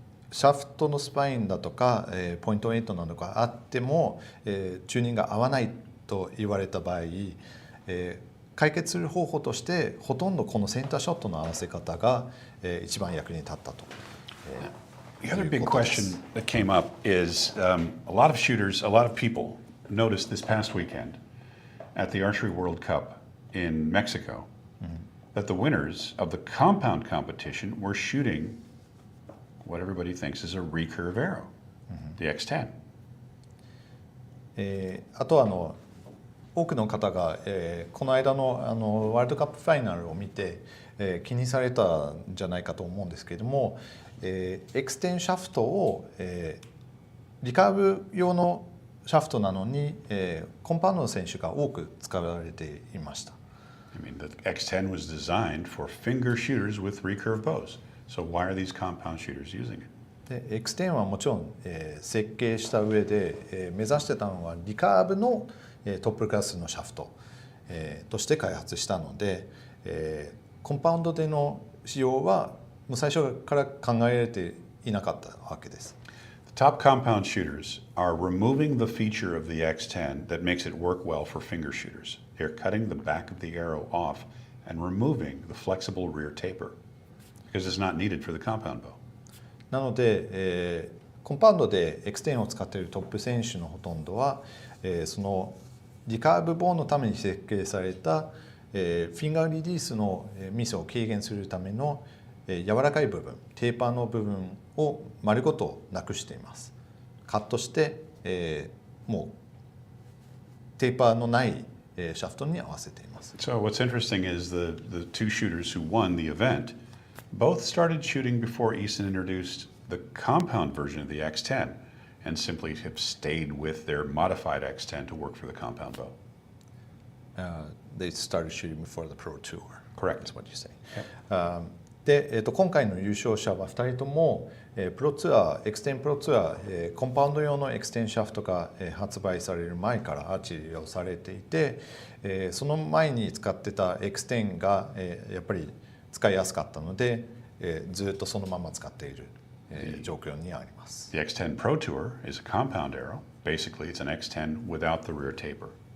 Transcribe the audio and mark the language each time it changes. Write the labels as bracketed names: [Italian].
[Japanese] シャフトのスパインだとか、ポイント8などがあっても、チューニングが合わないと言われた場合、解決する方法としてほとんどこのセンターショットの合わせ方が、一番役に立ったと。 [English] The other big question that came up is a lot of shooters, a lot of people noticed this past weekend at the Archery World Cup in Mexico that the winners of the compound competition were shooting what everybody thinks is a recurve arrow, the X10. [Japanese] あとは多くの方が、この間のワールドカップファイナルを見て、気にされたんじゃないかと思うんですけれども、エクステンシャフトを、リカーブ用のシャフトなのに、コンパウンドの選手が多く使われていました。 [English] I mean, the X10 was designed for finger shooters with recurve bows. So why are these compound shooters using it? [Japanese] で X10 はもちろん、設計した上で、目指してたのはリカーブの、トップクラスのシャフト、として開発したので、コンパウンドでの使用はもう最初から考えられていなかったわけです。 [English] The top compound shooters are removing the feature of the X10 that makes it work well for finger shooters. They're cutting the back of the arrow off and removing the flexible rear taper because it's not needed for the compound bow. [Japanese] なので、コンパウンドで X10 を使っているトップ選手のほとんどは、そのリカーブボーンのために設計された、フィンガーリリースのミスを軽減するための、柔らかい部分、テーパーの部分を丸ごとなくしています。カットして、もうテーパーのない、シャフトに合わせています。 [English] So what's interesting is the two shooters who won the event both started shooting before Easton introduced the compound version of the X10 and simply have stayed with their modified X10 to work for the compound bow. They started shooting before the Pro Tour. Correct. That's what you say. [Japanese] で、今回の優勝者は2人とも、プロツアー、X10 プロツアー、コンパウンド用の X10 シャフトが、発売される前からアーチェリーをされていて、その前に使ってた X10 が、やっぱり使いやすかったので、ずっとそのまま使っている、状況にあります。 [English] The X10 Pro Tour is a compound arrow. Basically, it's an X10 without the rear taper.